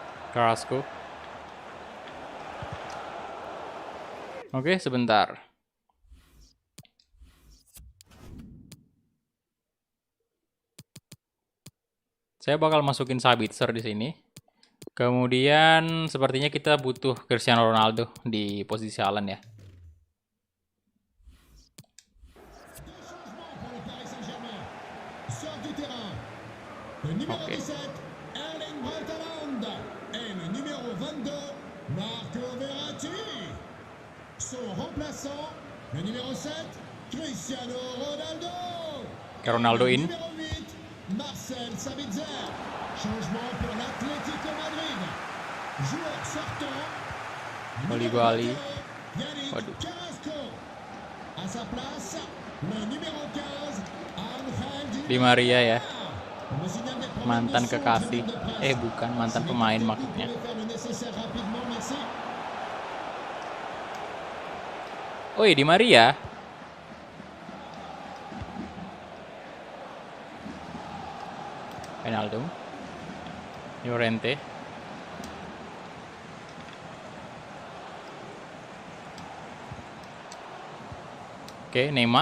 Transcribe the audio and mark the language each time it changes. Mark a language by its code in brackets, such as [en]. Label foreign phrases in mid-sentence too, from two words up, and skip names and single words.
[id] Carrasco. Oke, sebentar. Saya bakal masukin Sabitzer di sini. Kemudian sepertinya kita butuh Cristiano Ronaldo di posisi Haaland ya. [fr] Pour le Paris Saint-Germain. Sort du terrain. Le numéro Ok. 17, Erling Braut Haaland. Et le numéro 22, Marco Verratti. Son remplaçant, le numéro 7, Cristiano Ronaldo. Ronaldo Le in. numéro 8, Marcel Sabitzer. Changement pour l'Atlético Madrid. Joueur sortant. Koulibaly. Yannick [id] Waduh. Carrasco. [fr] À sa place, le numéro 15, Angel [id] Di Maria ya. [fr] Le signal des problèmes [id] Mantan [fr] de son [id] kekasih. [fr] tribune de presse. [id] Bukan mantan [fr] Si [id] pemain [fr] l'équipe [id] maksudnya. [fr] pouvait faire le nécessaire rapidement, merci. [id] Oh iya, Di Maria. Wijnaldum. Llorente. Oke, Neymar.